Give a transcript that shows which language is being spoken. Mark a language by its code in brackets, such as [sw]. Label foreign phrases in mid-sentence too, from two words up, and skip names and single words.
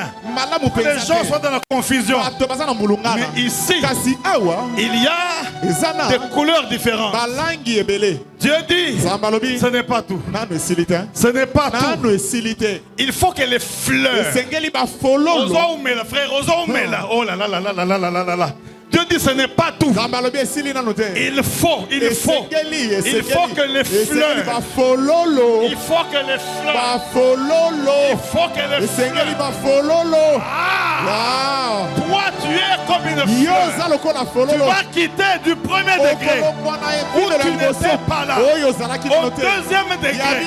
[fr] Les gens sont dans la confusion. Mais ici, il y a des couleurs différentes. Dieu dit, ce n'est pas tout. Ce n'est pas tout. Il faut que les fleurs. Frère, oh là là là là là là là là là. Dieu dit ce n'est pas tout. Il faut que les fleurs. Il faut que les fleurs. Il faut que les fleurs. Ah. Toi tu es comme une fleur. Tu vas quitter du premier degré où tu n'étais pas là au deuxième degré.